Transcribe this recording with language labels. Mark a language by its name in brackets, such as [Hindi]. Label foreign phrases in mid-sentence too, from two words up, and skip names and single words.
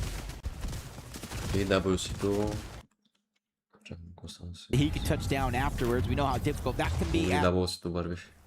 [Bulgarian] И WC2. [English] He could touch down afterwards. We know how difficult that can be. [Bulgarian] И WC2 вървиш.